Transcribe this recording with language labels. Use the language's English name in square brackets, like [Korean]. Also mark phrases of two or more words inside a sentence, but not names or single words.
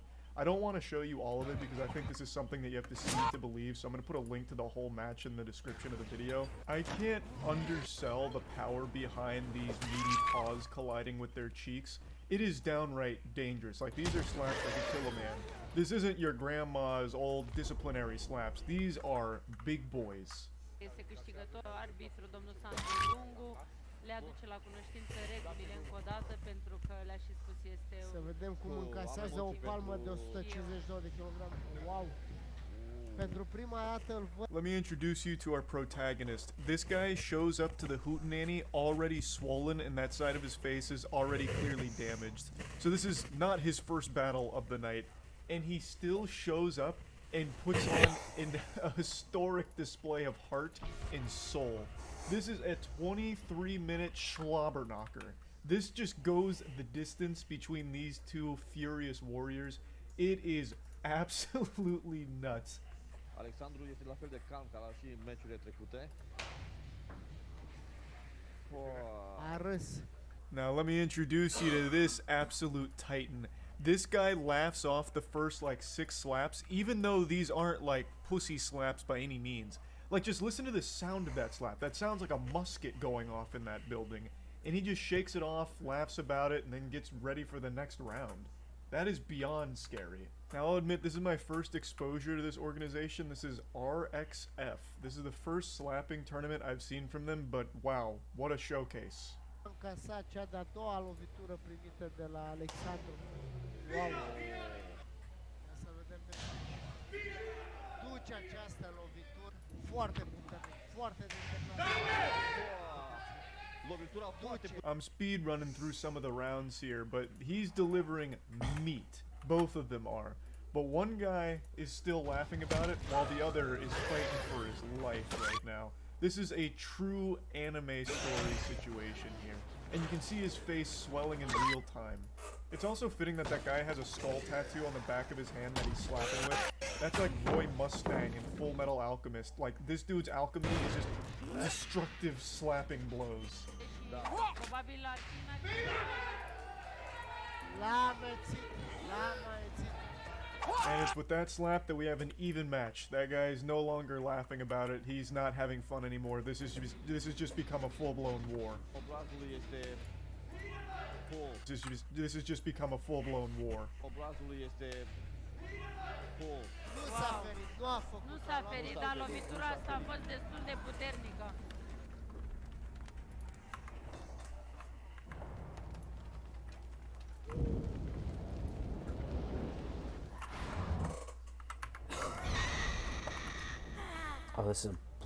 [English] I don't want to show you all of it because I think this is something that you have to see to believe, so I'm going to put a link to the whole match in the description of the video. I can't undersell the power behind these meaty paws colliding with their cheeks. It is downright dangerous. Like, these are slaps that could kill a man. This isn't your grandma's old disciplinary slaps. These are big boys. [Romanian] Este câștigător, arbitru, domnul Sandro Lungu, le aduce la cunoștință regulile încă o dată pentru că le-a și spus este... Să vedem cum încasează o palmă de 152 de kilograme. Wow! Pentru prima dată îl văd. [English] Let me introduce you to our protagonist. This guy shows up to the hootenanny already swollen and that side of his face is already clearly damaged. So this is not his first battle of the night, and he still shows up and puts on a historic display of heart and soul. This is a 23-minute slobber knocker. This just goes the distance between these two furious warriors. It is absolutely nuts. [Romanian] Alexandru este la fel de calm ca la și meciurile trecute. A râs. [English] Now let me introduce you to this absolute titan. This guy laughs off the first like 6 slaps, even though these aren't like pussy slaps by any means. Like, just listen to the sound of that slap. That sounds like a musket going off in that building. And he just shakes it off, laughs about it, and then gets ready for the next round. That is beyond scary. Now, I'll admit, this is my first exposure to this organization. This is RXF. This is the first slapping tournament I've seen from them, but wow, what a showcase. [Romanian] Încasat cea de-a doua lovitură primită de la Alexandru. Wow! Să vedem de duce această lovitură foarte puternic, foarte determinat. [English] I'm speed running through some of the rounds here, but he's delivering meat. Both of them are. But one guy is still laughing about it, while the other is fighting for his life right now. This is a true anime story situation here. And you can see his face swelling in real time. It's also fitting that that guy has a skull tattoo on the back of his hand that he's slapping with. That's like Roy Mustang in Full Metal Alchemist. Like, this dude's alchemy is just destructive slapping blows. [Romanian] Probabil ar fi L-a amețit, l-a amețit. [English] And it's with that slap that we have an even match. That guy is no longer laughing about it. He's not having fun anymore. This has just become a full-blown war. This has just become a full-blown war. [Romanian] Nu s-a ferit, dar lovitura asta a fost destul de puternică. [English] Oh, this is Bloodlash.